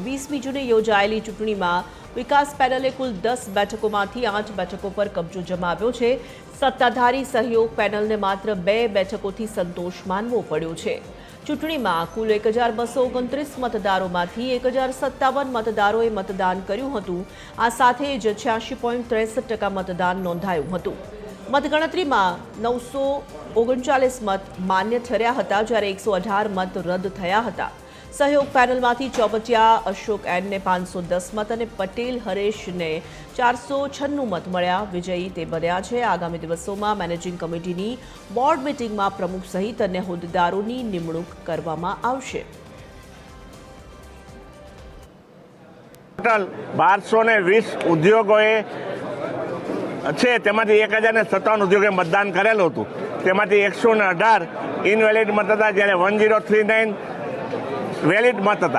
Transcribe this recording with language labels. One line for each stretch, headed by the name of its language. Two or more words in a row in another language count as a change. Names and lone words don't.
Gujarati: 20મી જૂને યોજાયેલી ચૂંટણીમાં વિકાસ પેનલે કુલ 10 બેઠકોમાંથી 8 બેઠકો પર કબજો જમાવ્યો છે। સત્તાધારી સહયોગ પેનલને માત્ર 2 બેઠકોથી સંતોષ માનવો પડ્યો છે। ચૂંટણીમાં કુલ 1229 મતદારોમાંથી 1057 મતદારોએ મતદાન કર્યું હતું। આ સાથે જ 86.63% મતદાન નોંધાયું હતું। મતગણતરીમાં 939 મત માન્ય ઠર્યા હતા, જ્યારે 118 મત રદ્દ થયા હતા। સહયોગ પેનલમાંથી ચૌપટિયા અશોક એન ને 510 મત અને પટેલ હરેશ ને 496 મત મળ્યા। વિજયી તે બન્યા છે। આગામી દિવસોમાં મેનેજિંગ કમિટીની બોર્ડ મીટિંગમાં પ્રમુખ સહિત અન્ય હોદ્દેદારોની નિમણૂક કરવામાં આવશે। ટોટલ 1220 ઉદ્યોગોએ છે, તેમાંથી 1057 ઉદ્યોગે મતદાન કરેલું હતું। તેમાંથી 118 ઇનવેલિડ મત હતા, જ્યારે 1039 વેલિડ મત હતા।